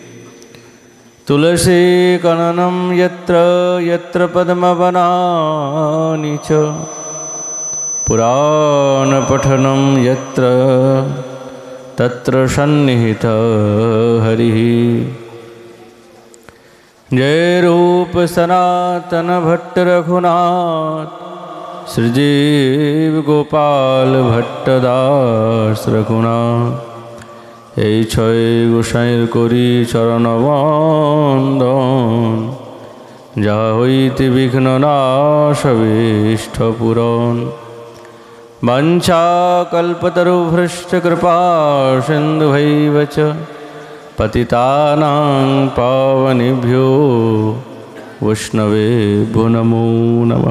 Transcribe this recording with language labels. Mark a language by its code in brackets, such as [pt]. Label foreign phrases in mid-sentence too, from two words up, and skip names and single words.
[sa] तुलसी कननं यत्र यत्र पद्मवनानि च पुराणपठनं यत्र तत्र सन्निहितः हरिः। जय रूप सनातन भट्ट रघुनाथ श्रीजीव गोपाल भट्टदास रघुनाथ। [bn] এই ছয় গোসাইর করি চরণ বন্দন যাহা হইতে বিঘ্ন নাশবিষ্ঠ পুরন। [sa] वंशा कल्पतरुभ्रष्ट कृपा सिन्धुभैव च पतितानां पावनेभ्यो वैष्णवेभ्यो नमो नमः।